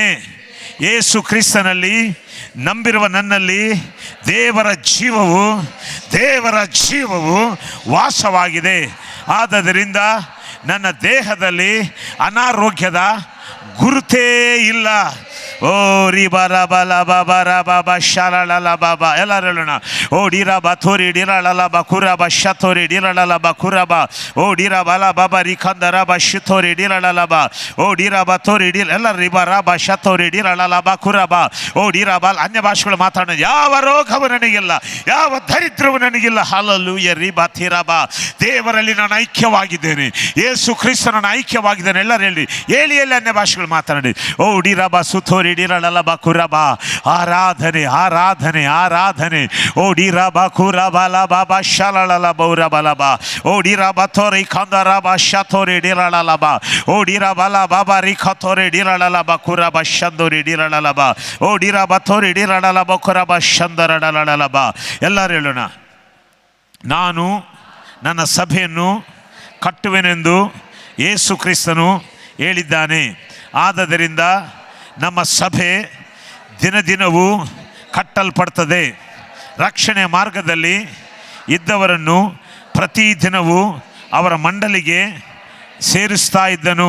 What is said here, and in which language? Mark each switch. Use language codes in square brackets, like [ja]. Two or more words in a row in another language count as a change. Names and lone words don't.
[kn] ಯೇಸು ಕ್ರಿಸ್ತನಲ್ಲಿ ನಂಬಿರುವ ನನ್ನಲ್ಲಿ ದೇವರ ಜೀವವು ವಾಸವಾಗಿದೆ. ಆದದರಿಂದ ನನ್ನ ದೇಹದಲ್ಲಿ ಅನಾರೋಗ್ಯದ ಗುರುತೇ ಇಲ್ಲ. ಓ ರಿಬರ ಬಲ ಬಾಬರ ಬಾಬಾ ಶಾಲಳ ಬಾಬಾ. ಎಲ್ಲರೂ ಹೇಳೋಣ. ಓ ಡಿರಬ ಥೋರಿ ಡಿರಳಲ ಬ ಕುರಬ ಶಥೋರಿ ಡಿರಳಲ ಬ ಕುರಬ ಓ ಡಿರಬಲ ಬಾಬಾ ರಿಖಂದರ ಬ ಶಿಥೋರಿ ಡಿರಳಲ ಬ ಓ ಡಿರಬ ಥೋರಿ ಡಿ ಎಲ್ಲ ರಿಬರ ಬ ಶಥೋರಿ ಡಿರಳಲ ಬ ಕುರಬ ಓ ಡಿರಬಲ್. ಅನ್ಯ ಭಾಷೆಗಳು ಮಾತಾಡೋಣ. ಯಾವ ರೋಗವು ನನಗಿಲ್ಲ, ಯಾವ ದರಿದ್ರವು ನನಗಿಲ್ಲ. ಹಲ್ಲೆಲೂಯಾ. ರಿಬ ಥಿರಬ. ದೇವರಲ್ಲಿ ನಾನು ಐಕ್ಯವಾಗಿದ್ದೇನೆ. ಯೇಸು ಕ್ರಿಸ್ತನನ್ನು ಐಕ್ಯವಾಗಿದ್ದೇನೆ. ಎಲ್ಲರೂ ಹೇಳಿ ಅನ್ಯ ಭಾಷೆಗಳು ಮಾತಾಡಿ. ಓ ಡಿರಬ ಸುಥೋರಿ ಡಿರಳಲ ಕುರಬ. ಆರಾಧನೆ, ಆರಾಧನೆ, ಆರಾಧನೆ. ಓ ಡಿರಬ ಕುರಬಲ ಬಾಬಾ ಶಲಳ ಬೌರಬಲಬ ಓ ಡಿರಬ ಥೋರಿ ಖಂದರ ಬ ಶಥೋರಿ ಡಿರಳಲ ಬ ಓ ಡಿರಬಲ ಬಾಬಾ ರಿಖಥೋರಿ ಡಿರಳಲ ಬ ಕುರಬ ಶಂದೋರಿ ಡಿರಳಲ ಬ ಓ ಡಿರಬ ಥೋರಿ ಡಿರಳಲ ಬ ಕುರಬ ಶಂದರಡಲಳ ಬ. ಎಲ್ಲರೂ ಹೇಳೋಣ. ನಾನು ನನ್ನ ಸಭೆಯನ್ನು ಕಟ್ಟುವೆನೆಂದು ಯೇಸು ಕ್ರಿಸ್ತನು ಹೇಳಿದ್ದಾನೆ. ಆದದರಿಂದ ನಮ್ಮ ಸಭೆ ದಿನದಿನವೂ ಕಟ್ಟಲ್ಪಡ್ತದೆ. ರಕ್ಷಣೆ ಮಾರ್ಗದಲ್ಲಿ ಇದ್ದವರನ್ನು ಪ್ರತಿದಿನವೂ ಅವರ ಮಂಡಲಿಗೆ ಸೇರಿಸ್ತಾ ಇದ್ದನು.